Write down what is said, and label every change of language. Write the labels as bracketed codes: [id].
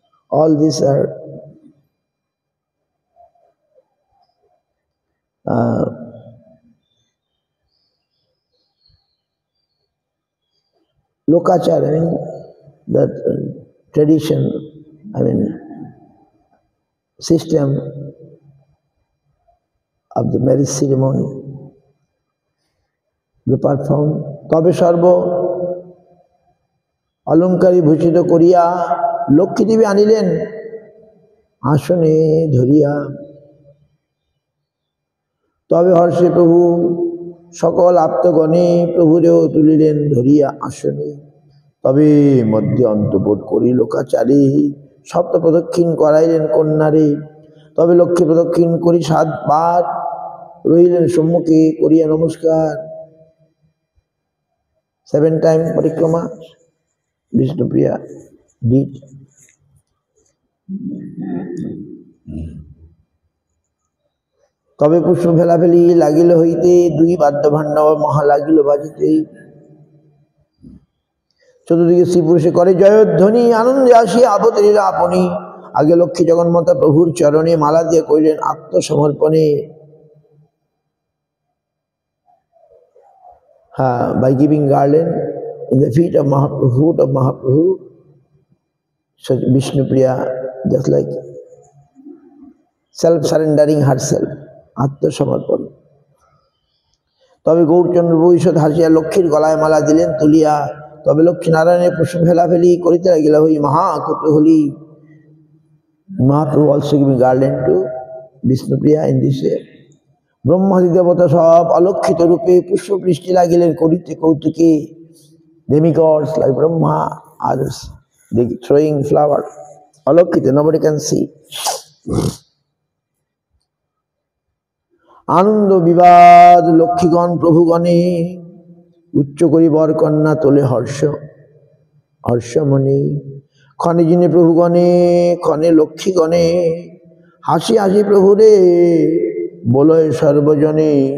[en] All these are lokachar, I mean that tradition, I mean system of the marriage ceremony. They perform. [bn] তবে সর্ব অলঙ্কারী ভূষিত করিয়া লক্ষ্মী দেবী আনিলেন আসনে ধরিয়া, তবে হর্ষে প্রভু সকল আপ্তগণে প্রভুরেও তুলিলেন ধরিয়া আসনে, তবে মধ্যে অন্তঃপুর করি লোকাচারে, সপ্ত প্রদক্ষিণ করাইলেন কন্যারে, তবে লক্ষ্মী প্রদক্ষিণ করি 7 বার রইলেন সম্মুখে করিয়া নমস্কার। [en] 7 times পরিক্রমা Vishnupriya did. [bn] তবে পুষ্প ফেলাফেলি লাগিল হইতে, 2 বাদ্য ভাণ্ড মহা লাগিল বাজিতে, চতুর্দিকে শ্রী পুরুষে করে জয়ধ্বনি, আনন্দে আসিয়া অবতরিলা আপনি, আগে লক্ষ্মী জগন্মাতা প্রভুর চরণে মালা দিয়ে কইলেন আত্মসমর্পণে। [en] By giving garland in the feet of Mahaprabhu, such Vishnupriya, just like self-surrendering herself, আত্মসমর্পণ। [bn] তবে গৌরচন্দ্র ভবিষ্যৎ হাসিয়া লক্ষ্মীর গলায় মালা দিলেন তুলিয়া, তবে লক্ষ্মী নারায়ণের পুষ্প ফেলাফেলি করিতে লাগিল হই মহা কুতূহলী। [en] Mahaprabhu also giving garland to Vishnupriya in this way. [bn] ব্রহ্মাদি দেবতা সব অলক্ষিত রূপে পুষ্প বৃষ্টি লাগিলেন করিতে কৌতুকে। [en] Demigods like Brahma, others, they throwing flower, অলক্ষিত, nobody can see. [bn] আনন্দ বিবাদ লক্ষ্মীগণ প্রভুগণে, উচ্চ করি বর কন্যা তোলে হর্ষমণি, ক্ষণে জিনে প্রভুগণে ক্ষণে লক্ষ্মীগণে, হাসি হাসি প্রভুরে বলয় সর্বজনে,